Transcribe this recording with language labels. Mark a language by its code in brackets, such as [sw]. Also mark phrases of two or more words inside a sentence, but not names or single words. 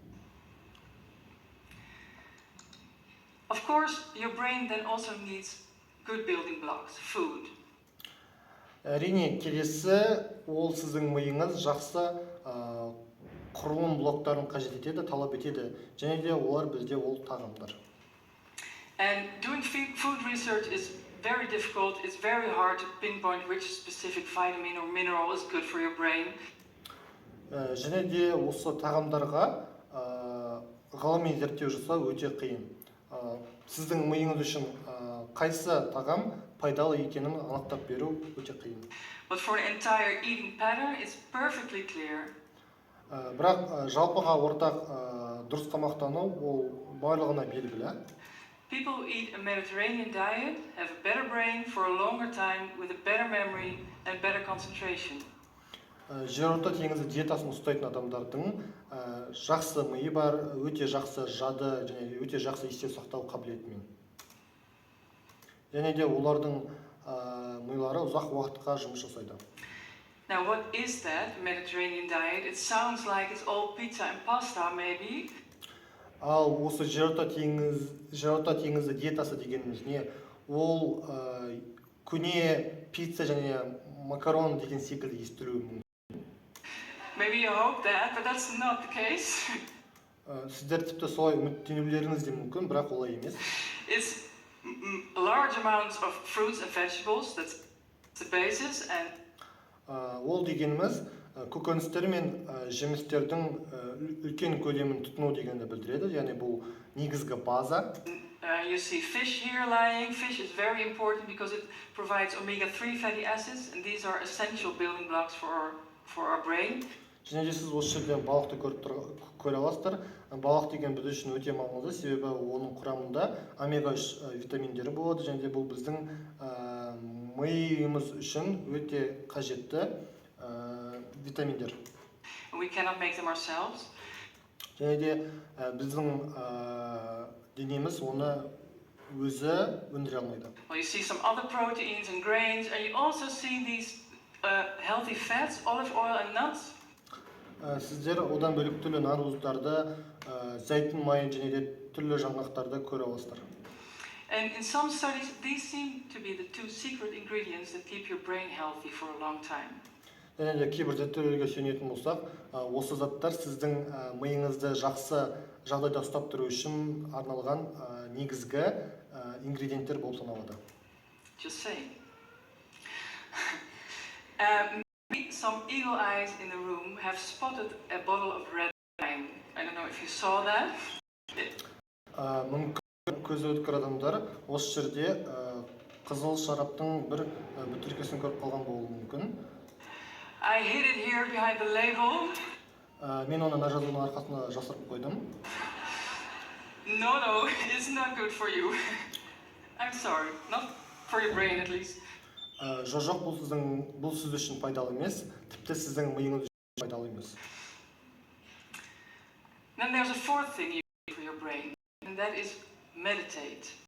[en] Of course, your brain then also needs good building blocks, food. [kk] Әрине, келесі ол сіздің миыңыз жақсы құрылым блоктарын қажет етеді, талап етеді. Және де олар бізде ол тағамдар. [en] And doing food research is very difficult. It's very hard to pinpoint which specific vitamin or mineral is good for your brain. [kk] Және де осы тағамдарға ғылыми зерттеу жасау өте қиын. сіздің миыңыз үшін қайсы тағам пайдалы екенін анықтап беру өте қиын. [en] But for an entire eating pattern, it's perfectly clear. [kk] Бірақ жалпыға ортақ дұрыс тамақтану ол барлығына белгілі. [en] People who eat a Mediterranean diet have a better brain for a longer time with a better memory and better concentration. [kk] Жерорта теңізі диетасын ұстайтын адамдардың жақсы миы бар, өте жақсы жады және өте жақсы есте сақтау қабілетімен. Және де олардың милары ұзақ уақытқа жұмыс жасайды. [en] Now, what is that Mediterranean diet? It sounds like it's all pizza and pasta, maybe. [kk] Ал осы жерорта теңізі диетасы дегеніміз не? Ол көне пицца және макарон деген секілді естілуі мүмкін. [en] Maybe you hope that, but that's not the case. [kk] Сіздер тіпті солай үміттенулеріңіз де мүмкін, бірақ олай емес. [en] It's large amounts of fruits and vegetables, that's the basis, and [kk] Ол дегеніміз көкөністер мен жемістердің үлкен көлемін тұтыну дегенді білдіреді, яғни бұл негізгі база. [en] You see fish here lying. Fish is very important because it provides omega-3 fatty acids, and these are essential building blocks for our brain. [kk] Және де сіз осы жерден балықты көре аласыздар. Балық деген біз үшін өте маңызды, себебі оның құрамында омега-3 витаминдері болады, және де бұл біздің миымыз үшін өте қажетті витаминдер. [en] We cannot make them ourselves. [kk] Және де біздің денеміз оны өзі өндіре алмайды. [en] Well, you see some other proteins and grains, and you also see these healthy fats, olive oil and nuts. [kk] Сіздер одан бөлек түрлі наркоздарды, зәйтүн майын және де түрлі жаңғақтарды көре аласыздар. [en] And in some studies, these seem to be the two secret ingredients that keep your brain healthy for a long time. [kk] Және де кейбір зерттеулерге сүйенетін болсақ, осы заттар сіздің миыңызды жақсы жағдайда ұстап тұру үшін арналған негізгі ингредиенттер болып саналады. [en] Just saying. Some eagle eyes in the room have spotted a bottle of red wine. I don't know if you saw that. [kk] Мүмкін көзі өткір адамдар осы жерде қызыл шараптың бір бөтелкесін көріп қалған болуы мүмкін. [en] I hid it here behind the label. [kk] Мен оны жазуының арқасына жасырып қойдым. [en] No, it's not good for you. I'm sorry, not for your brain at least. [kk] Жоқ, бұл сіз үшін пайдалы емес, тіпті сіздің миыңыз үшін пайдалы емес. [en] Then there's a fourth thing you do for your brain, and that is meditate.